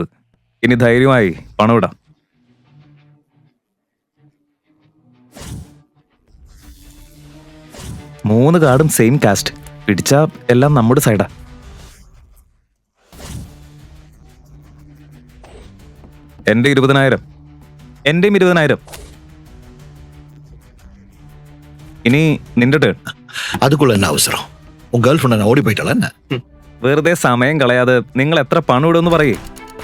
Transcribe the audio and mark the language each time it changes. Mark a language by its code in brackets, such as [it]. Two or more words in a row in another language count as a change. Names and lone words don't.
[ml] ഇനി ധൈര്യമായി പണം ഇടാം. മൂന്ന് കാർഡും സെയിം കാസ്റ്റ്. പിടിച്ചാ എല്ലാം നമ്മുടെ സൈഡാ. എന്റെ 20,000, എന്റെയും 20,000. ഇനി നിന്റെ ടേൺ. [ta] அதுக்குள்ள என்ன அவசரம்? உன் கேர்ள் ஃப்ரெண்ட் ஓடி போயிட்டாளா என்ன? [ml] വെറുതെ സമയം കളയാതെ നിങ്ങൾ എത്ര പണം ഇടുമെന്ന് പറയേ.